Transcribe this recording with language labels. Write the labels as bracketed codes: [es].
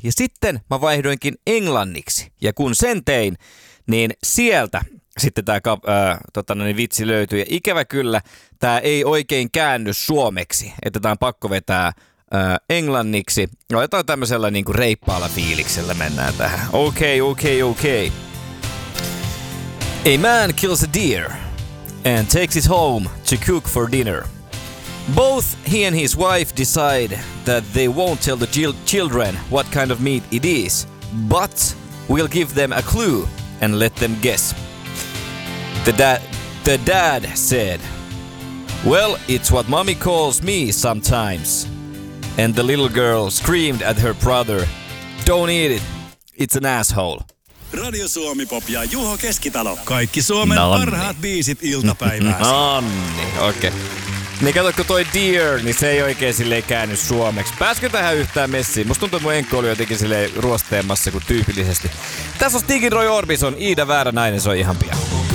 [fi] Ja sitten mä vaihdoinkin englanniksi. Ja kun sen tein, niin sieltä sitten tämä vitsi löytyi. Ja ikävä kyllä, tämä ei oikein käänny suomeksi. Että tämä on pakko vetää englanniksi. Aletaan tämmöisellä niinku reippaalla fiiliksellä mennään tähän. Okei. [en] A man kills a deer and takes it home to cook for dinner. Both he and his wife decide that they won't tell the children what kind of meat it is, but we'll give them a clue and let them guess. The dad said, "Well, it's what mommy calls me sometimes." And the little girl screamed at her brother, "Don't eat it. It's an asshole." [fi] Radio Suomi Pop ja Juho Keskitalo. Kaikki Suomen parhaat biisit iltapäivää. Nonni, okei. Niin kato, kun toi deer, niin se ei oikein silleen käänny suomeksi. Pääskö tähän yhtään messiin? Musta tuntuu, että mun enkko oli jotenkin silleen ruosteemmassa kuin tyypillisesti. Tässä on Stigin Roy Orbison, Iida Vääränainen, se on ihan pian.